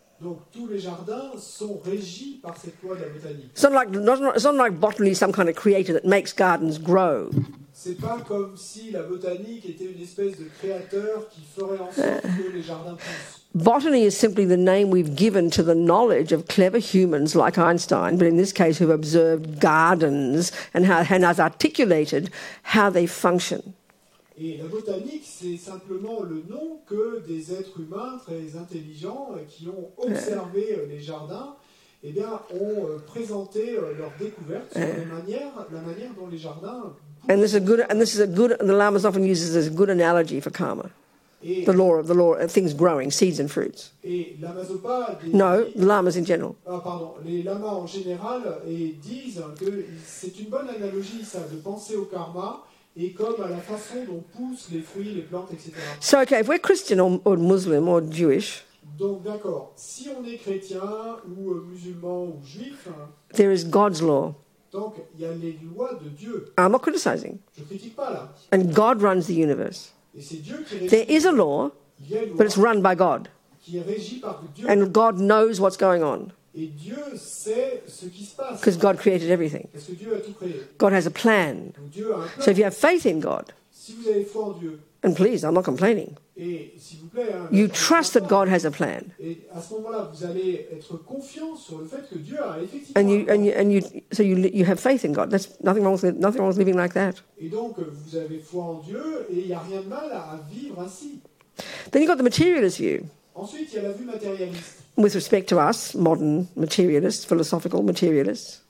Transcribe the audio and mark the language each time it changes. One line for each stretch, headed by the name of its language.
French: Donc tous les jardins sont régis par cette loi de la botanique.
English: It's not like botany is some kind of creator that makes gardens grow.
French: C'est pas comme si la botanique était une espèce de créateur qui ferait en sorte que les jardins poussent.
English: Botany is simply the name we've given to the knowledge of clever humans like Einstein, but in this case who've observed gardens and has articulated how they function.
French: Et la botanique, c'est simplement le nom que des êtres humains très intelligents qui ont observé les jardins, eh bien, ont présenté leurs découvertes sur la manière dont les jardins.
English: And this is a good. The Lamas often uses this as a good analogy for karma,
French: Et,
English: the law of things growing, seeds and fruits.
French: et l'Amazopa,
English: No, the Lamas in general.
French: les lamas en général disent que c'est une bonne analogie, ça, de penser au karma. Et comme à la façon dont poussent les fruits, les plantes, etc.
English: So, okay, if we're Christian or Muslim or Jewish,
French: Donc, d'accord, si on est chrétien ou musulman ou juif,
English: there is God's law.
French: donc il y a les lois de Dieu.
English: I'm not criticizing.
French: Je ne critique pas là.
English: And God runs the universe.
French: Et c'est Dieu qui régit.
English: There is a law,
French: Il y a une loi
English: but it's run by God.
French: qui est régie par Dieu.
English: And God knows what's going on
French: Et Dieu sait ce qui se passe.
English: because God created everything.
French: Parce que Dieu a tout créé.
English: God has a plan.
French: Donc Dieu a un plan.
English: So if you have faith in God,
French: Si vous avez foi en Dieu,
English: and please, I'm not complaining,
French: et s'il vous plaît,
English: you trust that God has a plan.
French: et à ce moment-là, vous allez être confiant sur le fait que Dieu a effectivement
English: And
French: un plan.
English: so you have faith in God. That's nothing wrong with living like that.
French: Et donc, vous avez foi en Dieu, et il n'y a rien de mal à vivre ainsi.
English: Then you've got the materialist view.
French: Ensuite, il y a la vue matérialiste.
English: With respect to us, modern materialists, philosophical materialists,